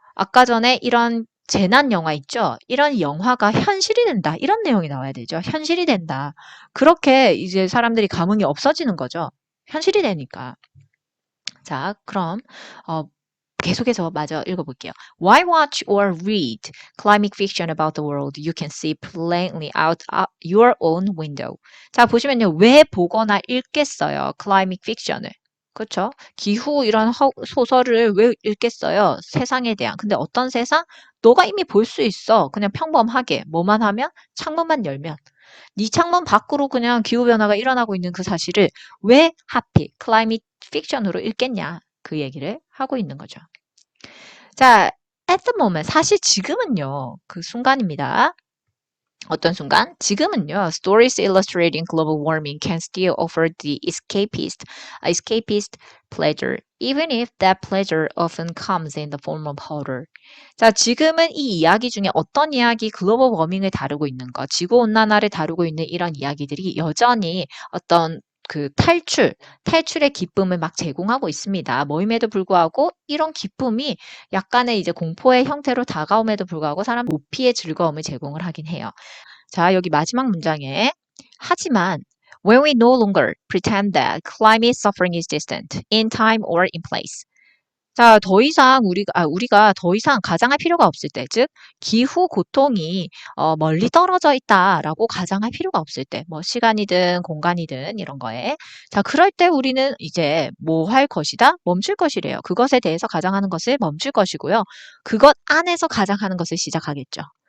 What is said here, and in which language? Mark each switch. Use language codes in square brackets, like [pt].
[ko] 아까 전에 이런 재난 영화 있죠? 이런 영화가 현실이 된다. 이런 내용이 나와야 되죠. 현실이 된다. 그렇게 이제 사람들이 감흥이 없어지는 거죠. 현실이 되니까. 자, 그럼 계속해서 마저 읽어볼게요. [en] Why watch or read climate fiction about the world you can see plainly out your own window? [ko] 자, 보시면요. 왜 보거나 읽겠어요? [en] climate fiction을. [ko] 그렇죠? 기후 이런 소설을 왜 읽겠어요? 세상에 대한. 근데 어떤 세상? 너가 이미 볼 수 있어. 그냥 평범하게. 뭐만 하면? 창문만 열면. 네 창문 밖으로 그냥 기후변화가 일어나고 있는 그 사실을 왜 하필 클라이밋 픽션으로 읽겠냐. 그 얘기를 하고 있는 거죠. 자, [en] at the moment, [ko] 사실 지금은요, 그 순간입니다. 어떤 순간? 지금은요, [en] stories illustrating global warming can still offer the escapist pleasure, even if that pleasure often comes in the form of horror. [ko] 자, 지금은 이 이야기 중에 어떤 이야기, 글로벌 워밍을 다루고 있는 것, 지구온난화를 다루고 있는 이런 이야기들이 여전히 어떤 그 탈출의 기쁨을 막 제공하고 있습니다. 뭐임에도 불구하고 이런 기쁨이 약간의 이제 공포의 형태로 다가옴에도 불구하고 사람 도피의 즐거움을 제공을 하긴 해요. 자, 여기 마지막 문장에 하지만 [en] when we no longer pretend that climate suffering is distant in time or in place. [ko] 자, 더 이상 우리가 더 이상 가장할 필요가 없을 때, 즉 기후 고통이 멀리 떨어져 있다라고 가장할 필요가 없을 때, 뭐 시간이든 공간이든 이런 거에. 자, 그럴 때 우리는 이제 뭐 할 것이다? 멈출 것이래요. 그것에 대해서 가장하는 것을 멈출 것이고요. 그것 안에서 가장하는 것을 시작하겠죠.